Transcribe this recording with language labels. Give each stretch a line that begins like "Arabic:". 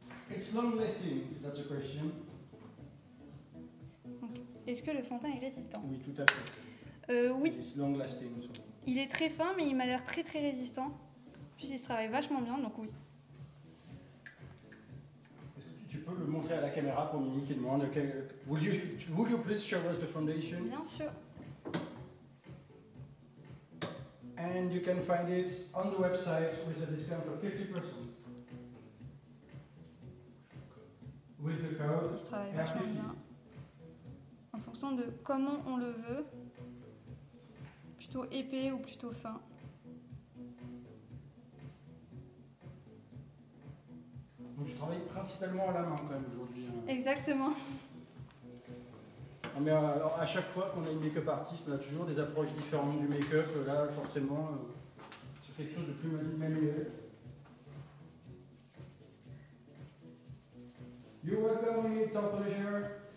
English: It's long lasting, if that's a question.
French: Est-ce que le fond de teint est résistant? Oui, tout à fait. Oui.
English: It's long lasting.
French: Il est très fin, mais il m'a l'air très résistant. Puis il se travaille vachement bien, donc oui. Est-ce que tu peux le montrer à la caméra pour Mimi qui demande
English: would you please show us the foundation?
French: Bien sûr.
English: And you can find it on the website with a discount of 50%. With the code
French: Il se travaille vachement
English: R50.
French: bien. En fonction de comment on le veut. Plutôt épais ou plutôt fin. Donc je travaille principalement à la main quand même aujourd'hui. Exactement. Mais alors, à chaque fois qu'on a une make-up artiste, on a toujours des approches différentes du make-up. Là, forcément, c'est quelque chose de plus manuel.
English: You're welcome, it's our pleasure.